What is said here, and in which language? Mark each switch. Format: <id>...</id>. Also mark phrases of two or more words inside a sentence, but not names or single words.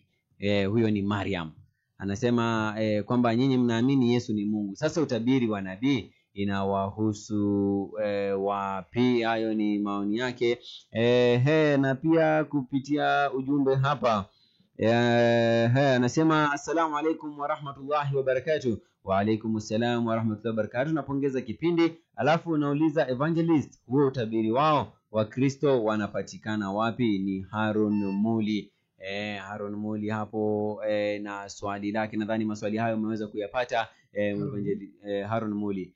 <sw>Huyo ni Mariam anasema kwamba nyinyi mnaamini Yesu ni Mungu, sasa utabiri wa nabii inawahusu wapi? Hayo ni maoni yake. Na pia kupitia ujumbe hapa anasema</sw> <ar>السلام عليكم ورحمة الله وبركاته. وعليكم السلام ورحمة الله وبركاته.</ar> <sw>Napongeza kipindi. Alafu nauliza evangelist, huo utabiri wao wa Kristo wanapatikana wapi? Ni Harun Muli. Harun Muli hapo na swali lake, nadhani maswali hayo umeweza kuyapata. Harun Muli</sw>